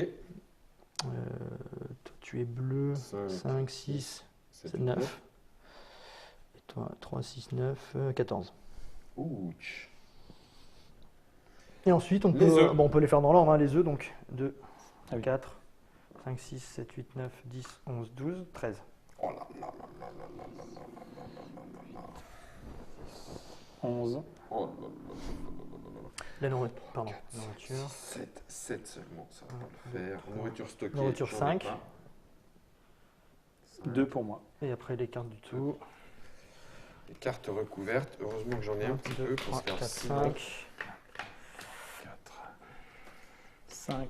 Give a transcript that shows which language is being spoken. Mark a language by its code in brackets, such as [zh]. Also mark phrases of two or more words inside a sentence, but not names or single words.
[fr] Toi, tu es bleu. 5, 5, 6, 7, 7, 9. Et toi, 3, 6, 9, 14. Ouch. Et ensuite, on Les peut, œufs. bon, on peut les faire dans l'ordre, hein, les œufs. Donc 2, Ah oui. 4, 5, 6, 7, 8, 9, 10, 11, 12, 13. Oh là là là là là là là là là là là là. 11. Oh là là là là là. La nourriture, pardon, la nourriture. 7 seulement, ça va pas le faire. Nourriture stockée. Nourriture j'en ai 5. pas. 2 pour moi. Et après les cartes du tout. Les cartes recouvertes, heureusement que j'en ai un petit 2, peu, 3, parce que 4, sinon... 5, 4, 5,